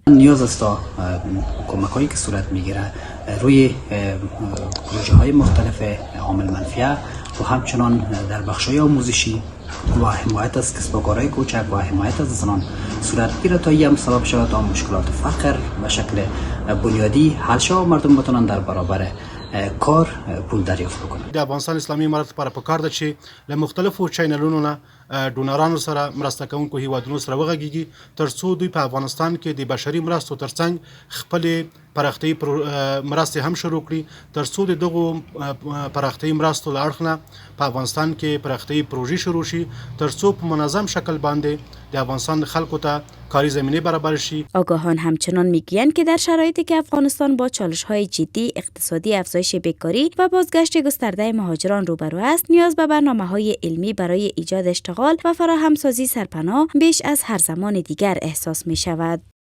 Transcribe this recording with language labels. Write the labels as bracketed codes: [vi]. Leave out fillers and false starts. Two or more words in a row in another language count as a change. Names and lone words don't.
[fa] نیاز است تا کمک‌هایی که صورت می‌گیره روی پروژه‌های مختلف عامل منفعه و همچنان در بخش‌های آموزشی و حمایت از کسب و کارهای کوچک و حمایت از زنان صورت بگیره تا هم سبب شود تا مشکلات فقر به شکل بنیادی حل شود و مردم بتونن در برابر کار پول دریافت بکنن. [ps] د افغانستان اسلامي امارت لپاره پکار ده چې له مختلفو چینلونو نه ډونرانو سره مرسته کوونکو هیوادونو سره وغږیږي ترڅو دوی په افغانستان کې د بشري مرستو ترڅنګ خپل پراختیايي مرستې هم شروع کړي ترڅو د دغو پراختیايي مرستو له اړخ نه په افغانستان کې پراختیايي پروژې شروع شي ترڅو په منظم شکل باندې د افغانستان خلکو ته کاری زمینه برابر شي. [fa] آگاهان همچنان میگویند که در شرایطی که افغانستان با چالش‌های جدی اقتصادی، افزایش بیکاری و بازگشت گسترده مهاجران روبرو است، نیاز به برنامه‌های علمی برای ایجاد اشتغال و فراهمسازی سرپناه بیش از هر زمان دیگر احساس می‌شود.